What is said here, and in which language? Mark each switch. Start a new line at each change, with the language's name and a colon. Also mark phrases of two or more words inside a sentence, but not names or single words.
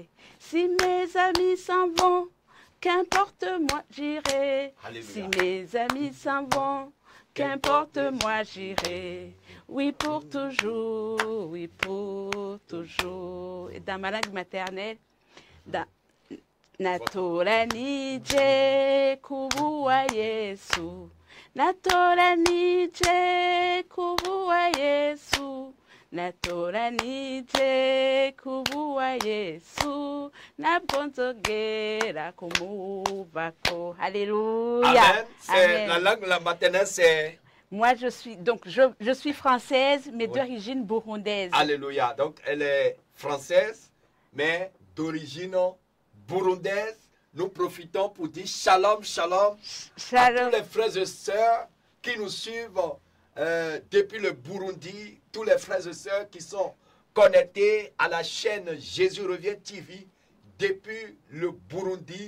French: Si mes amis s'en vont, qu'importe, moi j'irai. Alléluia. Si mes amis s'en vont, qu'importe, moi j'irai. Oui, pour toujours, oui, pour toujours. Et dans ma langue maternelle,
Rundi: Natolani je kubu wa Yesu. Natoranije kubuwa Yesu. Natoranije kubuwa Yesu. Nabonzogera kumuvako.
French: Alléluia. Amen. C'est la langue, la maternelle, c'est... Moi, je suis française, mais d'origine burundaise. Alléluia. Donc, elle est française, mais d'origine burundaise. Nous profitons pour dire shalom, shalom, à tous les frères et sœurs qui nous suivent depuis le Burundi, tous les frères et sœurs qui sont connectés à la chaîne Jésus revient TV depuis le Burundi.